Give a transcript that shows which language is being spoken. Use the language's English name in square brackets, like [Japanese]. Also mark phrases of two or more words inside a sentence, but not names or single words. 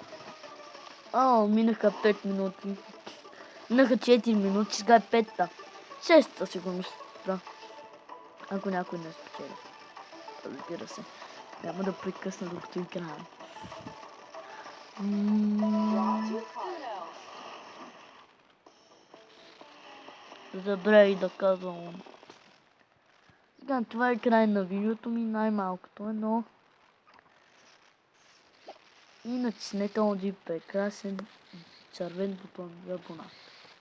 [Bulgarian] Минаха 5 минути. Минаха 4 минути, сега е 5-та. Шеста сигурно ще спра. Ако някой не спечели. Разбира се. Няма да прекъсна докато играем. [English] Draw two cards. [Bulgarian] Забравих да казвам. Сега това е край на видеото ми, най-малкото е, но и натиснете онзи прекрасен червен бутон за абонат.